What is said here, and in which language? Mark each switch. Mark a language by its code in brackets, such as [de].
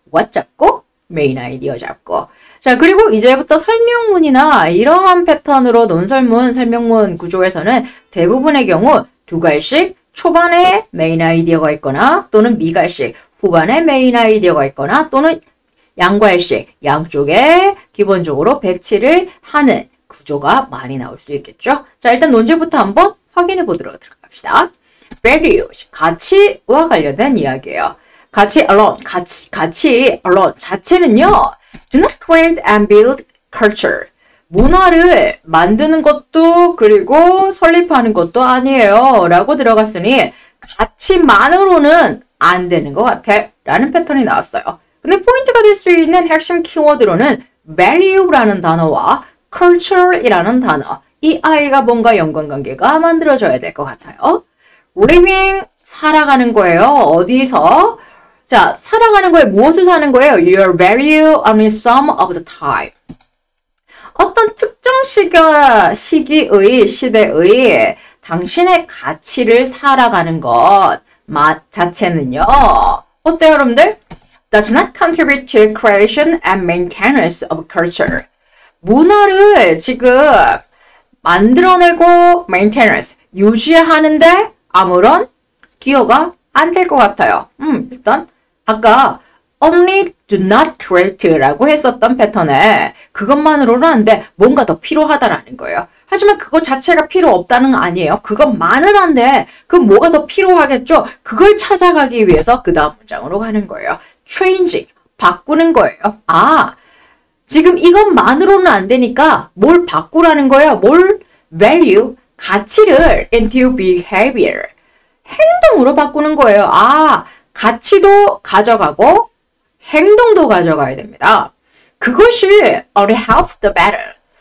[ko] what 잡고 메인 아이디어 잡고. 자, 그리고 이제부터 설명문이나 이러한 패턴으로 논설문, 설명문 구조에서는 대부분의 경우 두 갈씩 초반에 메인 아이디어가 있거나 또는 미갈씩 후반에 메인 아이디어가 있거나 또는 양갈씩 양쪽에 기본적으로 배치를 하는 구조가 많이 나올 수 있겠죠. 자, 일단 논제부터 한번 확인해 보도록 들어갑시다. values, 가치와 관련된 이야기예요. 가치 alone, 가치 alone 자체는요. [en] Do not create and build culture. [ko] 문화를 만드는 것도 그리고 설립하는 것도 아니에요. 라고 들어갔으니 가치만으로는 안 되는 것 같아. 라는 패턴이 나왔어요. 근데 포인트가 될 수 있는 핵심 키워드로는 value라는 단어와 culture이라는 단어. 이 아이가 뭔가 연관관계가 만들어져야 될 것 같아요. living, 살아가는 거예요. 어디서? 자, 살아가는 거에 무엇을 사는 거예요? [en] Your value only some of the time. [ko] 어떤 특정 시대의 당신의 가치를 살아가는 것 자체는요. 어때요, 여러분들? [en] Does not contribute to creation and maintenance of culture. [ko] 문화를 지금 만들어내고 maintenance, 유지하는데 아무런 기여가 안 될 것 같아요. 일단 아까 [en] only do not create [ko] 라고 했었던 패턴에 그것만으로는 안 돼. 뭔가 더 필요하다라는 거예요. 하지만 그것 자체가 필요 없다는 건 아니에요. 그것만은 안 돼. 그럼 뭐가 더 필요하겠죠? 그걸 찾아가기 위해서 그 다음 문장으로 가는 거예요. changing, 바꾸는 거예요. 아, 지금 이것만으로는 안 되니까 뭘 바꾸라는 거예요? 뭘? value, 가치를 into behavior, 행동으로 바꾸는 거예요. 아, 가치도 가져가고 행동도 가져가야 됩니다. 그것이 [en] already half the battle.